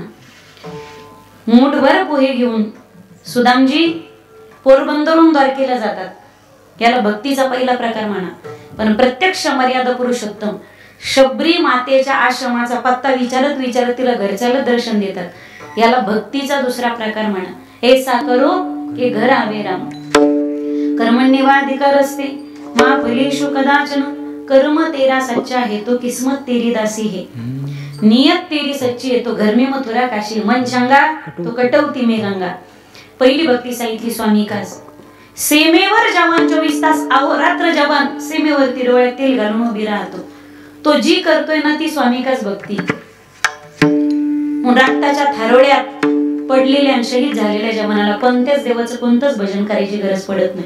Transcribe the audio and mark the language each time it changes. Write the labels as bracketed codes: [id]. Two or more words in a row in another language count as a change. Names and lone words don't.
[mr] मूठभर पोहे घेऊन सुदामजी पोरबंदरून द्वारकेला जातात. याला भक्तीचा पहिला प्रकार म्हणा. पण प्रत्यक्ष मर्यादा पुरुषोत्तम शबरी मातेच्या आश्रमाचा पत्ता विचारत विचारत तिला घर चालत दर्शन देतात. याला भक्तीचा दुसरा प्रकार म्हणा. [hi] ऐसा करो की घर आवे राम. [sa] कर्मण्येवाधिकार असते मा फलेषु कदाचन. [hi] कर्म तेरा सच्चा है तो किस्मत तेरी दासी है. नियत तेरी सच्ची है तो घर में मथुरा काशी. मन चंगा तो कटवती में गंगा. [mr] पहिली भक्ती सांगितली स्वामिकास. सीमेवर जवान 24 तास अहोरात्र जवान सीमेवरती डोळ्यात तेल घालून उभी राहतो. तो जी करतोय ना ती स्वामिकाच भक्ती. रक्ताच्या थारोळ्यात पडलेल्या आणि शहीद झालेल्या जवानाला कोणत्याच देवाचं कोणतंच भजन करायची गरज पडत नाही.